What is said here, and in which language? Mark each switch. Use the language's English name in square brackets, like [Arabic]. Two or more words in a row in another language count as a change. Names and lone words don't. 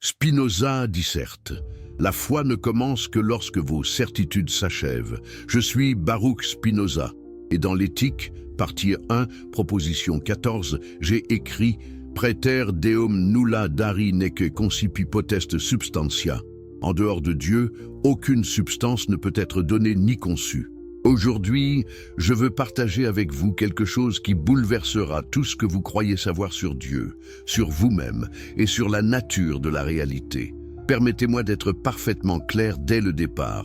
[French] Spinoza disserte. La foi ne commence que lorsque vos certitudes s'achèvent. Je suis Baruch Spinoza, et dans l'Éthique, partie 1, proposition 14, j'ai écrit « [Latin] Praeter deum nulla dari neque concipi potest substantia ». [French] En dehors de Dieu, aucune substance ne peut être donnée ni conçue. Aujourd'hui, je veux partager avec vous quelque chose qui bouleversera tout ce que vous croyez savoir sur Dieu, sur vous-même et sur la nature de la réalité. Permettez-moi d'être parfaitement clair dès le départ.